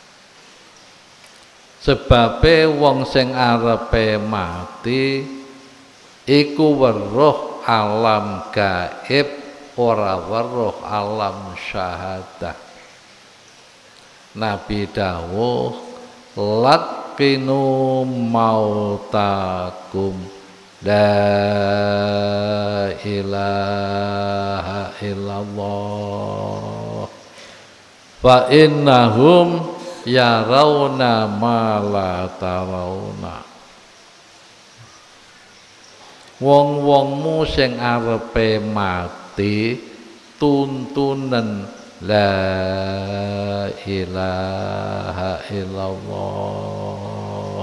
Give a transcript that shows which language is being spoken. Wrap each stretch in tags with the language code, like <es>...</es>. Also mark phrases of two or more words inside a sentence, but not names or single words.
<jv>Sebabe wong sing arepe mati iku weruh alam gaib, ora weruh alam syahadah. Nabi dawuh,</jv> <ar>لقنوا موتاكم لا إله إلا الله فإنهم يرون ما لا ترون.</ar> <jv>Wong-wongmu sing arepe mati tuntunen</jv> <ar>لا إله إلا الله.</ar>